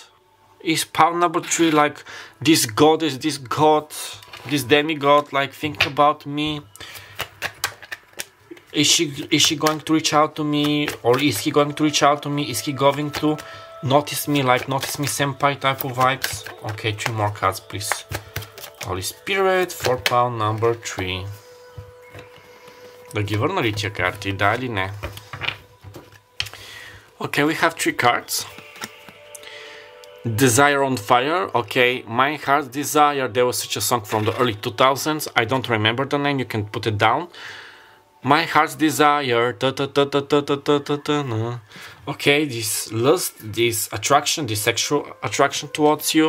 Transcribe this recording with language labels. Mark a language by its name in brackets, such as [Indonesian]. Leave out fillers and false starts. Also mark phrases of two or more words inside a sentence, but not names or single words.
[English] Is pile number 3 like this goddess, this god, this demigod, like think about me? Is she going to reach out to me, or is he going to reach out to me? Is he going to notice me, like notice me senpai type of vibes? Okay, 3 more cards, please. Holy Spirit, for pile number 3. [Bulgarian] Да ги върна ли тия карти, да или не? [English] Okay, we have 3 cards. Desire on Fire. Okay, My Heart's Desire. There was such a song from the early 2000s. I don't remember the name. You can put it down. My Heart's Desire. Okay, this lust, this attraction, this sexual attraction towards you.